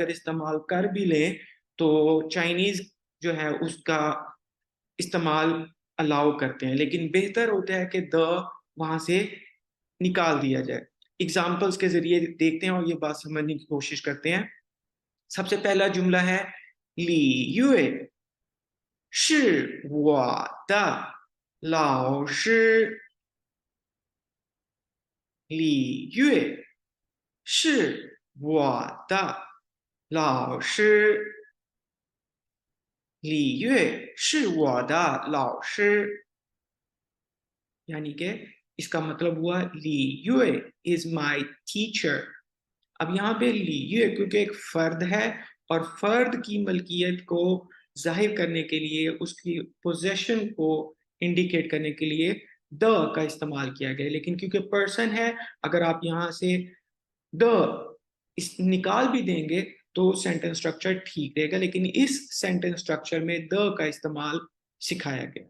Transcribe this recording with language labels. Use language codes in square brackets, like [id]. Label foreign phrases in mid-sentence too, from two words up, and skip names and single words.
[ur] اگر استعمال کر بھی لیں تو چائنیز جو ہے اس کا استعمال الاؤ کرتے ہیں، لیکن بہتر ہوتا ہے کہ د وہاں سے نکال دیا جائے. ایگزامپلز کے ذریعے دیکھتے ہیں اور یہ بات سمجھنے کی کوشش کرتے ہیں. سب سے پہلا جملہ ہے لی یوئے [zh] 是我的老师。李月是我的老师。李月是我的老师。 [ur] یعنی کہ اس کا مطلب ہوا لی یوئے [en] is my teacher. [ur] اب یہاں پہ لی یوئے کیونکہ ایک فرد ہے اور فرد کی ملکیت کو ظاہر کرنے کے لیے، اس کی پوزیشن کو انڈیکیٹ کرنے کے لیے د کا استعمال کیا گیا، لیکن کیونکہ پرسن ہے اگر آپ یہاں سے د اس نکال بھی دیں گے تو [en] sentence structure [ur] ٹھیک رہے گا، لیکن اس [en] sentence structure [ur] میں د کا استعمال سکھایا گیا.